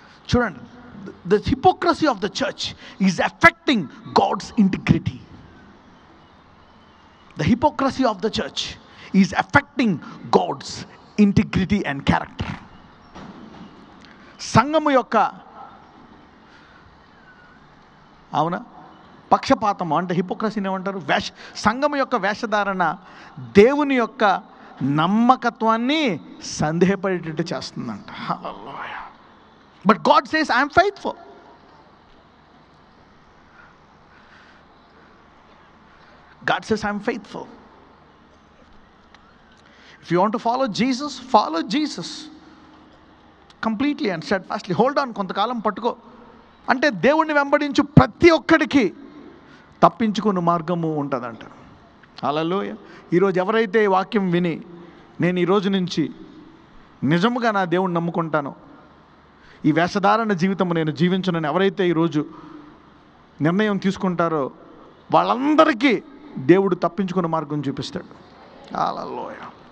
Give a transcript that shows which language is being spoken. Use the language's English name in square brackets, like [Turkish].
[Telugu] చూడండి, [English] the hypocrisy of the church is affecting God's integrity. The hypocrisy of the church is affecting God's integrity and character. [Telugu] సంఘము యొక్క అవునా పక్షపాతం అంటే హిపోక్రసీని ఏమంటారు? సంఘము యొక్క వేషధారణ దేవుని యొక్క నమ్మకత్వాన్ని సందేహపడేటట్టు చేస్తుందంట. [English] But God says I'm faithful. God says I'm faithful. If you want to follow Jesus completely and steadfastly. Hold on, [Telugu] కొంతకాలం పట్టుకో. అంటే దేవుణ్ణి వెంబడించు ప్రతి ఒక్కడికి తప్పించుకున్న మార్గము ఉంటుందంట. హల్లెలూయా. ఈరోజు ఎవరైతే ఈ వాక్యం విని నేను ఈరోజు నుంచి నిజముగా నా దేవుణ్ణి నమ్ముకుంటానో, ఈ వేషధారణ జీవితం నేను జీవించనని ఎవరైతే ఈరోజు నిర్ణయం తీసుకుంటారో వాళ్ళందరికీ దేవుడు తప్పించుకున్న మార్గం చూపిస్తాడు. హల్లెలూయా.